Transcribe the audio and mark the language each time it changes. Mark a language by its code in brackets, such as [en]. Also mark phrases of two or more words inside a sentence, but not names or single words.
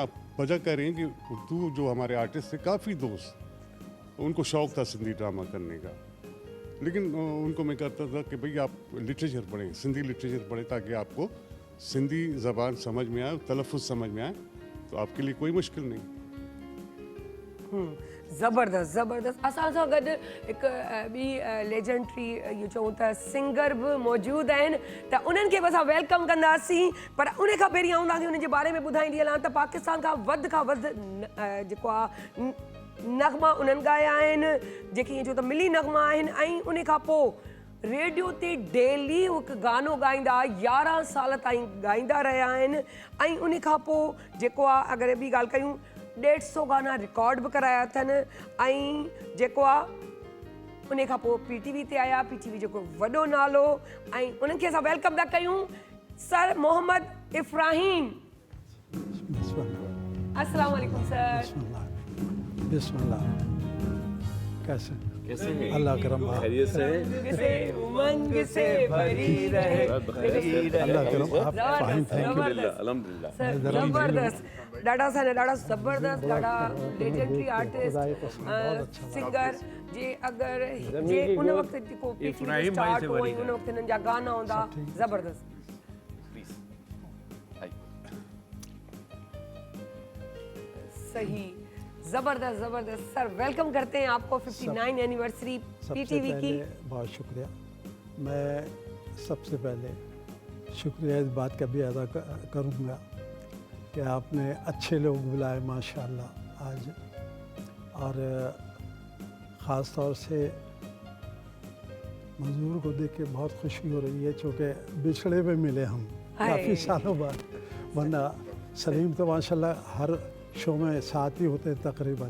[ur] آپ وجہ کہہ رہے ہیں کہ اردو جو ہمارے آرٹسٹ تھے کافی دوست، ان کو شوق تھا سندھی ڈرامہ کرنے کا، لیکن ان کو میں کہتا تھا کہ بھائی آپ لٹریچر پڑھیں، سندھی لٹریچر پڑھیں، تاکہ آپ کو سندھی زبان سمجھ میں آئے، تلفظ سمجھ میں آئے، تو آپ کے لیے کوئی مشکل نہیں. [sd] ज़बरदस्त ज़बरदस्त असां सां गॾु हिकु ॿी लेजेंडरी इहो चऊं त सिंगर बि मौजूदु आहिनि त उन्हनि खे बि असां वेलकम कंदासीं पर उन खां पहिरीं आऊं तव्हांखे उन्हनि जे बारे में ॿुधाईंदी हलां त पाकिस्तान खां वधि जेको आहे नग़मा उन्हनि ॻाया आहिनि जेके ईअं चऊं त मिली नग़मा आहिनि ऐं उन खां पोइ रेडियो ते डेली हिकु गानो ॻाईंदा 11 साल ताईं ॻाईंदा रहिया आहिनि ऐं उन खां पोइ जेको आहे अगरि ॿी ॻाल्हि कयूं 150 गाना रिकॉर्ड बि कराया अथनि ऐं जेको आहे उन खां पोइ PTV ते आया PTV जेको वॾो नालो ऐं उन्हनि खे असां वेलकम था कयूं सर मोहम्मद इफ्राहिम। [ur] السلام علیکم سر. بسم اللہ۔ کیسے کیسے ہیں? اللہ کرم خیریت سے ہیں? کسے امنگ سے بھری رہے اللہ کرم آپ [en] fine thank you [ur] الحمدللہ الحمدللہ [sd] ज़बरदस्त ॾाढा सारा ॾाढा ज़बरदस्त ॾाढा लेजेंडरी आर्टिस्ट सिंगर जे अगरि जे उन वक़्तु जेको PTV स्टार्ट हुओ उन वक़्तु हिननि जा गाना हूंदा ज़बरदस्त। [en] please hi [ur] صحیح زبردست زبردست سر ویلکم کرتے ہیں آپ کو 59 اینیورسری سب سے PTV की। پہلے بہت شکریہ. میں سب سے پہلے شکریہ اس بات کا بھی ادا کروں گا کہ آپ نے اچھے لوگ بلائے ماشاءاللہ آج اور خاص طور سے منظور کو دیکھ کے بہت خوشی ہو رہی ہے چونکہ بچھڑے میں ملے ہم کافی سالوں بعد ورنہ سلیم تو ماشاءاللہ ہر شو میں ساتھ ہی ہوتے ہیں تقریباً.